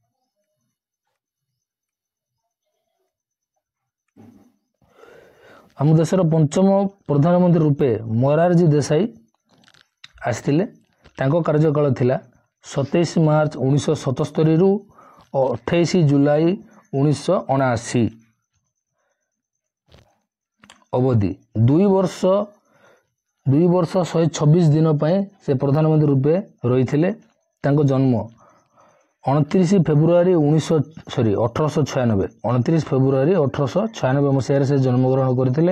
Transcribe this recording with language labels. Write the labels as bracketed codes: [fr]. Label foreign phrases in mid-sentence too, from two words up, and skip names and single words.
[or] ଆମ ଦେଶର ପଞ୍ଚମ ପ୍ରଧାନମନ୍ତ୍ରୀ ରୂପେ ମୋରାରଜୀ ଦେସାଇ ଆସିଥିଲେ। ତାଙ୍କ କାର୍ଯ୍ୟକାଳ ଥିଲା 27 ମାର୍ଚ୍ଚ 1977 ରୁ 28 ଜୁଲାଇ 1979। ଅବଧି 2 ବର୍ଷ 126 ଦିନ ପାଇଁ ସେ ପ୍ରଧାନମନ୍ତ୍ରୀ ରୂପେ ରହିଥିଲେ। ତାଙ୍କ ଜନ୍ମ 29 ଫେବୃଆରୀ 1896 29 ଫେବୃଆରୀ 1896 ମସିହାରେ ସେ ଜନ୍ମଗ୍ରହଣ କରିଥିଲେ।